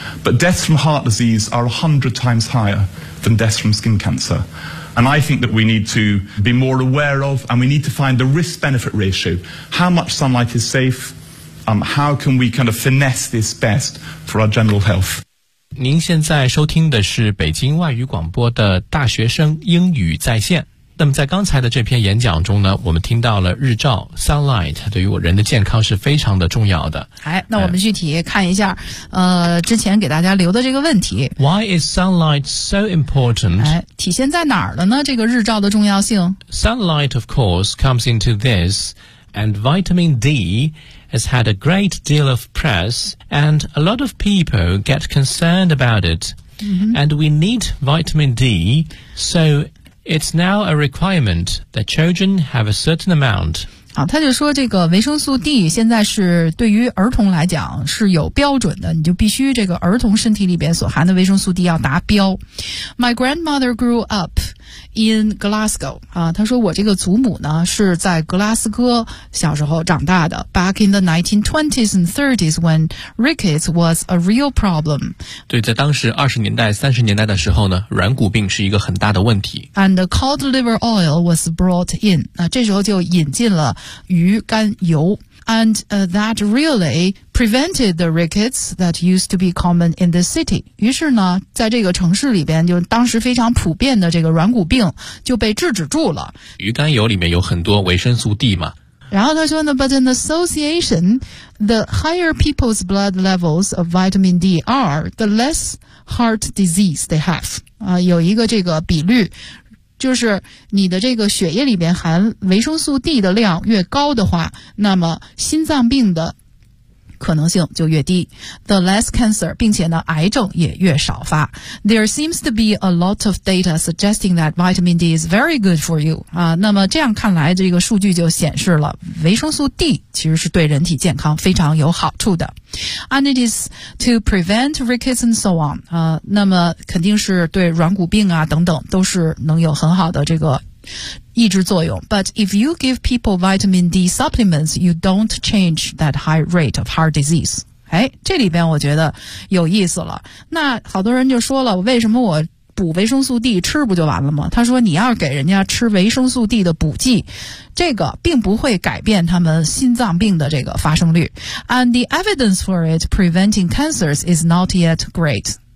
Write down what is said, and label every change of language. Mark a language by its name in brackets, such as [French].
[English] But deaths from heart disease are 100 times higher than deaths from skin cancer. And I think that we need to be more aware of, and we need to find the risk-benefit ratio. How much sunlight is safe? How can we kind of finesse this best for our general health? [Chinese] 您现在收听的是北京外语广播的大学生英语在线。那么在刚才的这篇演讲中呢，我们听到了日照 sunlight 对于我人的健康是非常的重要的。哎，那我们具体看一下，之前给大家留的这个问题。 [English] Why is sunlight so important？ [Chinese] 哎，体现在哪儿了呢？这个日照的重要性。 [English] Sunlight, of course, comes into this, and vitamin D has had a great deal of press, and a lot of people get concerned about it,、 mm-hmm. and we need vitamin D, so. It's now a requirement that children have a certain amount. [Chinese] 好，他就说这个维生素 D 现在是对于儿童来讲是有标准的，你就必须这个儿童身体里边所含的维生素 D 要达标。 [English] My grandmother grew up in Glasgow. [Chinese] 他说我这个祖母呢是在格拉斯哥小时候长大的。 [English] Back in the 1920s and 30s when rickets was a real problem. [Chinese] 对，在当时20年代、30年代的时候呢，软骨病是一个很大的问题。 [English] And the cod liver oil was brought in. [Chinese] 这时候就引进了鱼肝油。 [English] And that really prevented the rickets that used to be common in the city. [Chinese] 于是呢，在这个城市里边，就当时非常普遍的这个软骨病就被制止住了。鱼肝油里面有很多维生素 D 嘛。然后他说呢 [English] ，But in association, the higher people's blood levels of vitamin D are, the less heart disease they have. [Chinese] 有一个这个比率。就是你的这个血液里边含维生素 D 的量越高的话，那么心脏病的可能性就越低。 [English] The less cancer, [Chinese] 并且呢癌症也越少发。 [English] There seems to be a lot of data suggesting that vitamin D is very good for you. [Chinese] 那么这样看来这个数据就显示了维生素 D 其实是对人体健康非常有好处的。 [English] And it is to prevent rickets and so on. [Chinese] 那么肯定是对软骨病啊等等都是能有很好的这个抑制作用。 [English] But if you give people vitamin D supplements, you don't change that high rate of heart disease. [Chinese] 哎，这里边我觉得有意思了。那好多人就说了，为什么我补维生素 D 吃不就完了吗？他说你要给人家吃维生素 D 的补剂，这个并不会改变他们心脏病的这个发生率。 [English] And the evidence for it preventing cancers is not yet great.